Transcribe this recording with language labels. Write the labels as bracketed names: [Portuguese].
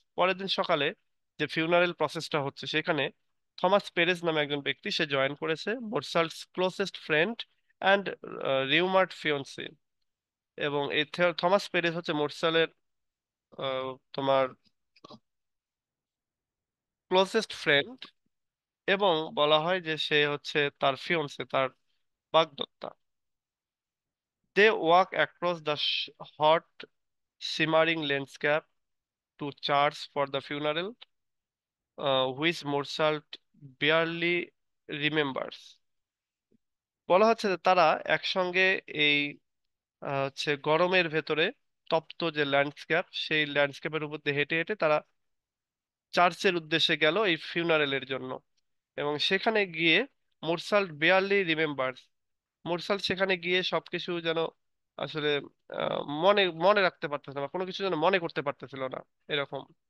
[Bangla] পরের দিন সকালে যে ফিউনারেল প্রসেসটা হচ্ছে সেখানে থমাস পেরেজ নামে একজন ব্যক্তি সে জয়েন করেছে, [English] Meursault's closest friend and rumoured fiancee. [Bangla] এবং এই থমাস পেরেজ হচ্ছে মোরসালের তোমার ক্লোজেস্ট ফ্রেন্ড, এবং বলা হয় যে সে হচ্ছে তার ফিয়ন্সে, তার বাগদত্তা। [English] They walk across the hot simmering landscape to church for the funeral, which Mozart barely remembers. [Bangla] বলা হচ্ছে যে তারা একসঙ্গে এই হচ্ছে গরমের ভেতরে তপ্ত যে ল্যান্ডস্কেপ, সেই ল্যান্ডস্কেপের উপর দিয়ে হেঁটে হেঁটে তারা চার্চের উদ্দেশ্যে গেল এই ফিউনারেলের জন্য। এবং সেখানে গিয়ে [English] Meursault barely remembers, [Bangla] মোরসাল্ট সেখানে গিয়ে সবকিছু যেন আসলে মনে মনে রাখতে পারতেছিল না, কোনো কিছু যেন মনে করতে পারতেছিল না এরকম।